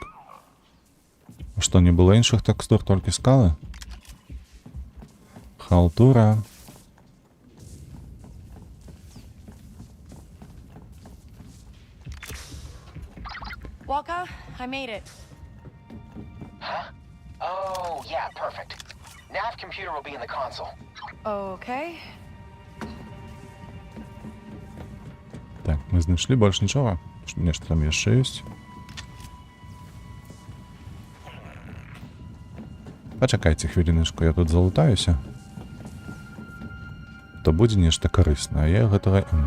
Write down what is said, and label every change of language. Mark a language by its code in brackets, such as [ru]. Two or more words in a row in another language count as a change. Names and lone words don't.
[be] А што, не было іншых тэкстур, толькі скалы? Халтура. [en] Walker, I made it. Huh? Oh, yeah, perfect. Nav computer will be in the console. Okay. [be] Так, мы знайшлі больш нічога. Нешта там яшчэ ёсць. Пачакайце хвіліночку, я тут залутаюся. То будзе нешта карыснае, а я гэтага...